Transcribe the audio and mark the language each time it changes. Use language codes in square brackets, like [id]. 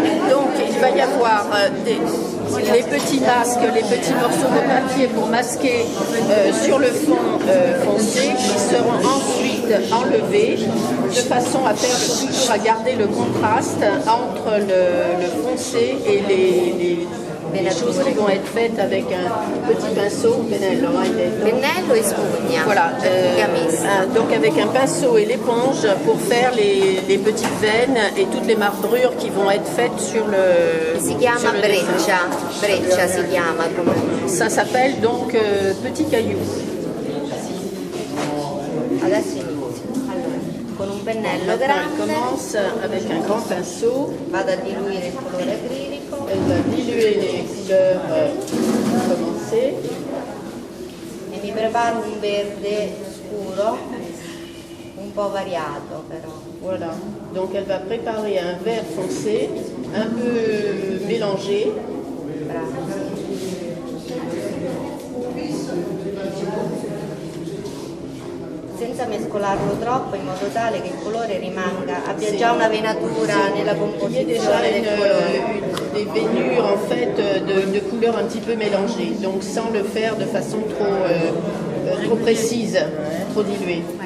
[fr] Donc il va y avoir les petits masques, les petits morceaux de papier pour masquer sur le fond foncé qui seront ensuite enlevés de façon à faire toujours à garder le contraste entre le foncé et les choses qui vont être faites avec un petit pinceau, [it] pennello e spugna. [fr] Voilà, donc avec un pinceau et l'éponge pour faire les petites veines et toutes les marbrures qui vont être faites sur le... [it] Si chiama breccia si chiama. [fr] Ça s'appelle donc petit caillou. [it] Adesso inizio. Allora, con un pennello grande. [fr] Commence avec un grand pinceau. [it] Vado a diluire il colore acrilico. [fr] Elle va diluer les couleurs commencées. [it] E mi preparo un verde scuro, un po' variato però. [fr] Voilà, donc elle va préparer un vert foncé, un peu mélangé. [it] Brava. Senza mescolarlo troppo in modo tale che il colore abbia già una venatura nella composizione del colore. [fr] Des veinures en fait de couleurs un petit peu mélangées, donc sans le faire de façon trop précise, trop diluée.